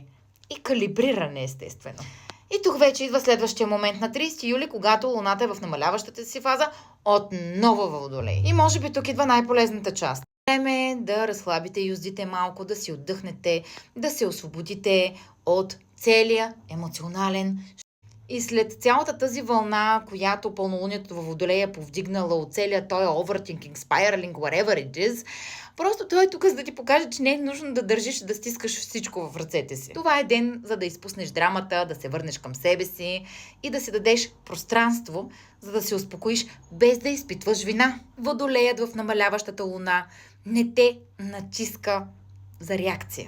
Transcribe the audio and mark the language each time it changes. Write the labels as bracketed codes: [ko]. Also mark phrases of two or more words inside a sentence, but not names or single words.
[bg] И калибриране, естествено. И тук вече идва следващия момент на 30 юли, когато Луната е в намаляващата си фаза отново във Водолей. И може би тук идва най-полезната част. Време е да разхлабите юздите малко, да си отдъхнете, да се освободите от целия емоционален. И след цялата тази вълна, която пълнолунието във Водолей е повдигнала от целия той [en] overthinking, spiraling, whatever it is, [bg] просто той е тук, за да ти покаже, че не е нужно да държиш, да стискаш всичко в ръцете си. Това е ден, за да изпуснеш драмата, да се върнеш към себе си и да си дадеш пространство, за да се успокоиш, без да изпитваш вина. Водолеят в намаляващата луна не те натиска за реакция.